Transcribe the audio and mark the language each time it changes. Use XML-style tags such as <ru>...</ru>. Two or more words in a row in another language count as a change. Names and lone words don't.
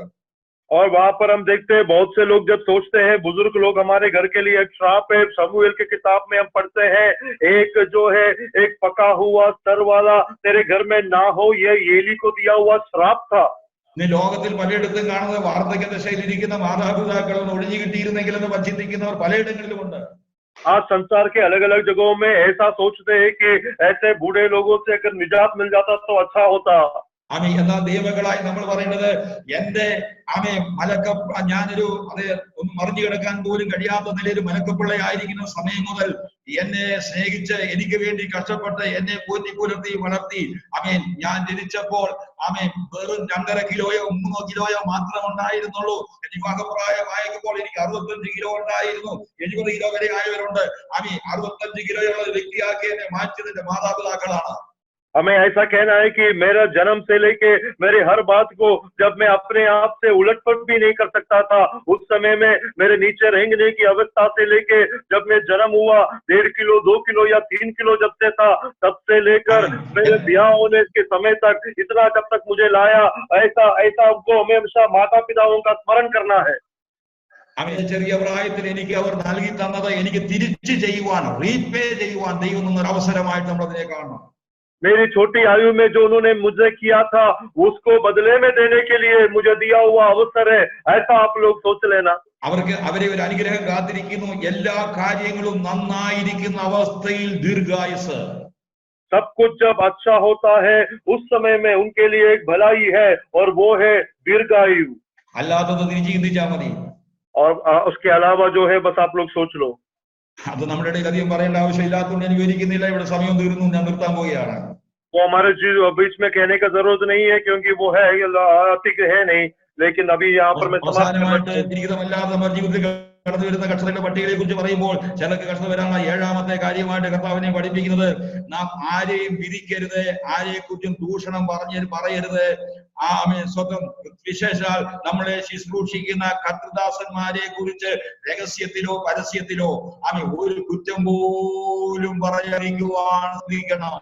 <hi>और वहां पर हम देखते हैं बहुत से लोग जब सोचते हैं, बुजुर्ग लोग हमारे घर के लिए एक श्राप है। शमूएल की किताब में हम पढ़ते हैं, एक जो है एक पका हुआ सर वाला तेरे घर में ना हो, ये एली को दिया हुआ श्राप था।</hi> <ml>ലോകത്തിൽ പലയിടത്തും കാണുന്ന വാർദ്ധക്യ ദശയിലിരിക്കുന്ന മാതാപിതാക്കൾ ഒഴിഞ്ഞു കിട്ടിയിരുന്നെങ്കിലെന്ന് ചിന്തിക്കുന്നവർ പലയിടങ്ങളിലും ഉണ്ട്.</ml> <hi>आज संसार के अलग अलग जगहों में ऐसा सोचते हैं कि ऐसे बूढ़े लोगों से अगर निजात मिल जाता तो अच्छा होता।</hi> <ml>ആമേൻ. എന്നാൽ ദൈവങ്ങളായി നമ്മൾ പറയുന്നത്, എന്റെ ഞാനൊരു ഒന്ന് മറിഞ്ഞു കിടക്കാൻ പോലും കഴിയാത്ത നിലയിൽ മലക്കപ്പിള്ളയായിരിക്കുന്ന സമയം മുതൽ എന്നെ സ്നേഹിച്ച് എനിക്ക് വേണ്ടി കഷ്ടപ്പെട്ട് എന്നെ പോറ്റി പുലർത്തി വളർത്തി ആമേൻ. ഞാൻ ജനിച്ചപ്പോൾ ആമേൻ വെറും 2.5 കിലോയോ 3 കിലോയോ മാത്രം ഉണ്ടായിരുന്നുള്ളൂ. വിവാഹപ്രായമായപ്പോൾ എനിക്ക് 65 കിലോ ഉണ്ടായിരുന്നു. 70 കിലോ വരെ ആയവരുണ്ട്. ആമേൻ. 65 കിലോയുള്ള വ്യക്തിയാക്കി എന്നെ മാറ്റിയതിന്റെ മാതാപിതാക്കളാണ്.</ml> <hi>हमें ऐसा कहना है कि मेरा जन्म से लेके मेरे हर बात को जब मैं अपने आप से उलटपट भी नहीं कर सकता था, उस समय में मेरे नीचे रेंगने की अवस्था से लेके जब मैं जन्म हुआ 1.5 किलो 2 किलो या 3 किलो जब से था, तब से लेकर मेरे ब्याह होने के समय तक इतना जब तक मुझे लाया, ऐसा हमको हमेशा माता पिताओं का स्मरण करना है।</hi> <ml>അവന്റെ ചെറിയ പ്രായത്തിൽ എനിക്ക് അവർ നൽകി തന്നത് എനിക്ക് തിരിച്ചു ചെയ്യുവാൻ, റീപേ ചെയ്യുവാൻ ദൈവം തന്നൊരു അവസരമായിട്ട് നമ്മൾ അതിനെ കാണണം.</ml> <hi>मेरी छोटी आयु में जो उन्होंने मुझे किया था उसको बदले में देने के लिए मुझे दिया हुआ अवसर है, ऐसा आप लोग सोच लेना.</hi> <ml>അവരെ ഒരു അനുഗ്രഹം കാത്തിരിക്കുന്നു. എല്ലാ കാര്യങ്ങളും നന്നായിരിക്കുന്ന അവസ്ഥയിൽ ദീർഘായുസ്.</ml> <hi>सब कुछ जब अच्छा होता है उस समय में उनके लिए एक भलाई है और वो है दीर्घायु.</hi> <ml>അല്ലാത്തത് തിരിച്ചു ചിന്തിച്ചാൽ മതി.</ml> <hi>और उसके अलावा जो है बस आप लोग सोच लो.</hi> <ml>അത് നമ്മുടെ ഇടയിൽ അധികം പറയേണ്ട ആവശ്യമില്ലാത്തതുകൊണ്ട് ഞാൻ വിവരിക്കുന്നില്ല. ഇവിടെ സമയം തീർന്നു, ഞാൻ നിർത്താൻ പോവുകയാണ്.</ml> <hi>वो हमारे बीच में कहने का जरूरत नहीं है क्योंकि वो है अतिक है नहीं, लेकिन अभी यहाँ पर मैं</hi> <ml>അവസാനമായിട്ട് ജീവിതമല്ലാതെ നമ്മുടെ ജീവിതത്തിൽ കടന്നു വരുന്ന കഷ്ടതകളുടെ പട്ടികയെ കുറിച്ച് പറയുമ്പോൾ ചിലർക്ക് കഷ്ടത വരാനുള്ള ഏഴാമത്തെ കാര്യമായിട്ട് കർത്താവിനെ പഠിപ്പിക്കുന്നത്, നാം ആരെയും വിധിക്കരുത്, ആരെക്കുറിച്ചും ദൂഷണം പറയരുത്. സ്വന്തം വിശേഷാൽ നമ്മളെ ശുശ്രൂഷിക്കുന്ന കർത്തൃദാസന്മാരെ കുറിച്ച് രഹസ്യത്തിലോ പരസ്യത്തിലോ ഒരു കുറ്റം പോലും പറയാതിരിക്കുവാൻ ശ്രദ്ധിക്കണം.</ml>